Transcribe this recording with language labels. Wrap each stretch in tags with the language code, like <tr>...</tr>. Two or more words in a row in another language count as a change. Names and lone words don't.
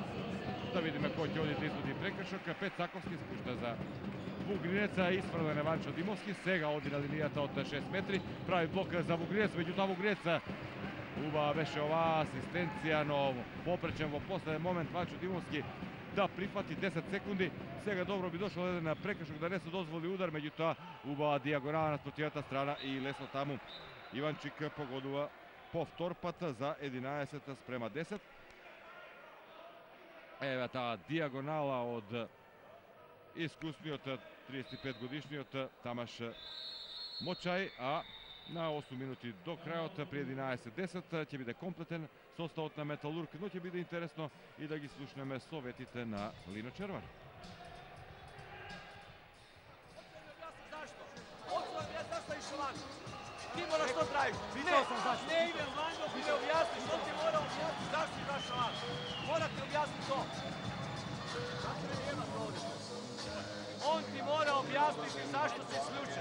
<mk>Да видиме кој ќе оди да изводи прекршок. Пецаковски спушта за Вугринеца, исфрлен Ванчо Димовски, сега оди на линијата од 6 метри, прави блок за Вугринец, меѓутоа Вугринец убава беше оваа асистенција, но попречен во последен момент Ванчо Димовски</mk> <hr>da prihvati 10 sekundi.</hr> <mk>Сега</mk> <hr>dobro bi došao jedan prekršak da ne se dozvoli udar, međutim</hr> <mk>убава диагонала на спротивната страна и лесно таму Иванчик погодува повтор пат за 11 спрема 10. Ева таа диагонала од искусниот 35 годишниот Тамаш Мочај, а на 8 минути до крајот при 11:10 ќе биде комплетен составот на Металург, но ќе биде интересно и да ги слушнеме советите на Лино Червар.</mk> <hr>Ti moraš to tražiti. Ne idem van dok mi ne objasniš, on ti mora objasniti zašto si izašao van. Morate objasniti to. On ti mora objasniti zašto si isključen.</hr>